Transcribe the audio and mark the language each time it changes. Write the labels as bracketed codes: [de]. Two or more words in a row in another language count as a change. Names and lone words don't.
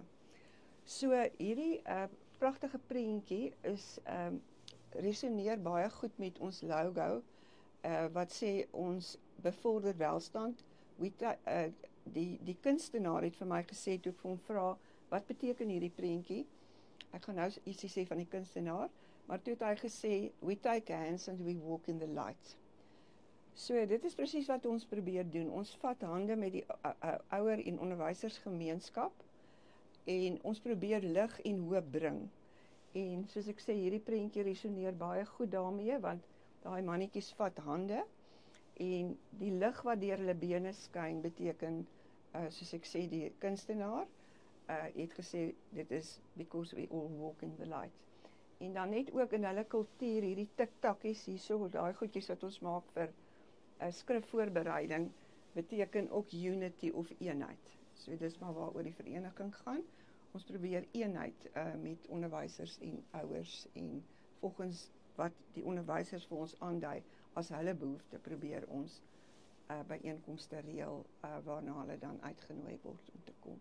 [af] So hierdie pragtige prentjie is resoneer baie goed met ons logo wat sê ons bevorder welstand. Die kunstenaar het vir my gesê toe ek vir hom vra wat beteken hierdie prentjie. Ek gaan nou ietsie sê van die kunstenaar, maar toe het hy gesê [en] we take hands and we walk in the light. [af] So dit is presies wat ons probeer doen. Ons vat hande met die ouer en onderwysersgemeenskap en ons probeer lig en hoop bring. En soos ek sê, hierdie prentjie resoneer baie goed daarmee want daai mannetjies vat hande en die lig wat deur hulle bene skyn beteken soos ek sê die kunstenaar het gesê dit is [en] because we all walk in the light. [af] En dan net ook in hulle kultuur hierdie tiktakkies hierso, daai goedjies wat ons maak vir skrifvoorbereiding beteken ook unity of eenheid. So dis maar waaroor die vereniging gaan. Ons probeer eenheid met onderwysers en ouers en volgens wat die onderwysers vir ons aandui as hulle behoefte probeer ons byeenkomste reël waarna hulle dan uitgenooi word om te kom.